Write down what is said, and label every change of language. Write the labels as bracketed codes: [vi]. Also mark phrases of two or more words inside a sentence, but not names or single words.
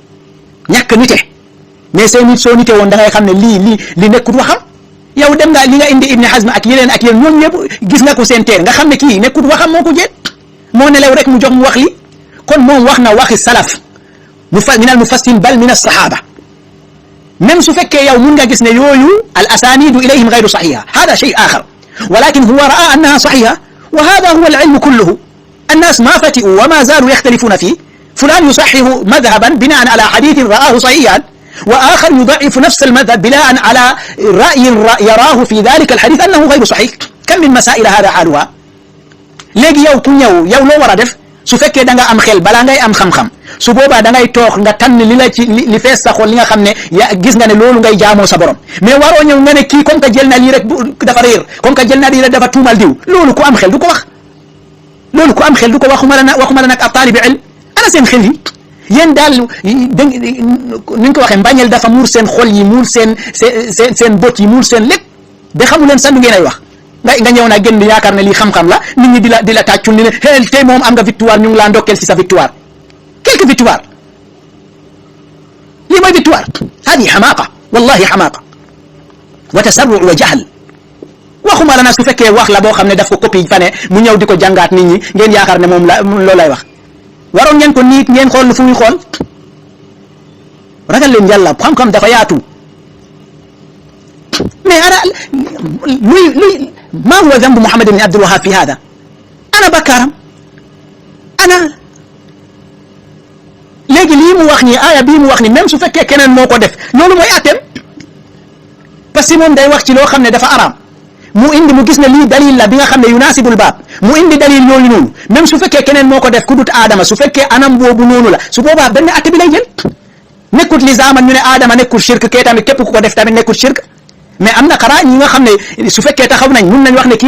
[wo] mais say nit soo nite woon da ngay xam ne lii nekkut waxam yow dem nga li nga indi Ibn Hazm ak yeneen ñoom ñëpp gis nga ko seen teer nga xam ne kii nekkut waxam moo ko jeet moo nelew rek mu jox mu wax li kon moom wax na waxi salaf [ar] من المفسرين بل من الصحابة [wo] même su fekkee yow mun nga gis ne yooyu [ar] الأسانيد إليهم غير صحيحة هذا شيء آخر ولكن هو رأى أنها صحيحة وهذا هو العلم كله الناس ما فتئوا وما زالوا يختلفون فيه فلان يصحح مذهبا بناء على حديث رآه صحيحا وآخر يضعف نفس المذهب بناء على رأي يراه في ذلك الحديث أنه غير صحيح كم من مسائل هذا حالها [wo] léegi yow ku ñëw yow loo war a def su fekkee da nga am xel balaa ngay am xam-xam su boobaa da ngay toog nga tànn li fees sa xol li nga xam ne gis nga ne loolu ngay jaamoo sa borom mais waroo ñëw nga ne kii [fr] comme que [wo] jël na lii rek dafa réer [fr] comme que [wo] jël na lii rek dafa tuumal diw loolu ku am xel du ko wax waxuma la nag ab [ar] طالب علم [wo] ana seen xel yi yéen daal ni ñu ko waxee mbañeel dafa muur seen xol yi muur seen bët yi muur seen lépp ba xamu leen sax lu ngeen ay wax nga ñëw naa génn yaakaar ne lii xam-xam la nit ñi di la tàccul ni ne tey moom am nga victoire ñu ngi laa ndokkeel ci sa victoire [fr] quelque victoire [wo] lii mooy victoire [ar] هذه حماقة والله حماقة وتسرع وجهل [wo] waxuma la nag su fekkee wax la boo xam ne daf ko copie fa ne mu ñëw di ko jàngaat nit ñi ngeen yaakaar ne moom loolu lay wax waroon ngeen ko niit ngeen xool fu muy xool ragal leen yàlla xam-xam dafa yaatu mais ana luy [ar] ما هو ذنب محمد بن عبد الوهاب في هذا أنا بكرم أنا [wo] léegi lii mu wax nii aaya bii mu wax nii même su fekkee keneen moo ko def loolu mooy àtteem [fr] parce que [wo] moom day wax ci loo xam ne dafa araam mu indi mu gis ne lii dalil la bi nga xam ne [ar] يناسب الباب [wo] mu indi dalil yooyu noonu même su fekkee keneen moo ko def ku dut aadama su fekkee anam boobu noonu la su boobaa benn àtte bi lay jël nekkut li zaman ñu ne aadama nekkul shirk kee tamit képp ku ko def tamit nekkul shirk mais am na xaraa ñi nga xam ne su fekkee taxaw nañ mun nañ wax ne kii